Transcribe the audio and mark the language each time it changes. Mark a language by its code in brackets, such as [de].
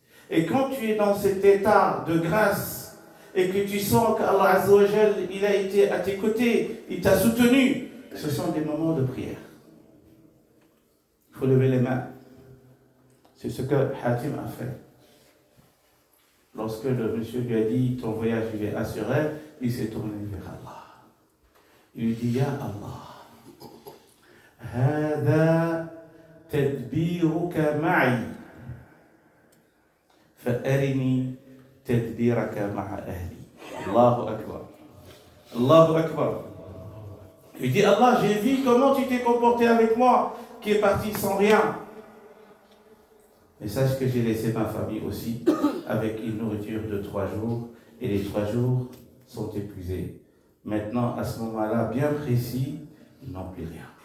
[fr] Et quand tu es dans cet état de grâce et que tu sens qu'Allah Azza wa Jal, il a été à tes côtés, il t'a soutenu, ce sont des moments de prière. Il faut lever les mains. C'est ce que Hatim a fait. Lorsque le monsieur lui a dit ton voyage il est assuré, il s'est tourné vers Allah. Il lui dit, [ar] Ya Allah, هذا تدبيرك معي فأرني تدبيرك مع أهلي. Allahu Akbar. Allahu Akbar. [fr] Il dit, Allah, j'ai vu comment tu t'es comporté avec moi, qui est parti sans rien. Mais sache que j'ai laissé ma famille aussi, avec une nourriture de 3 jours, et les 3 jours sont épuisés. Maintenant, à ce moment-là, bien précis, ils n'ont plus rien.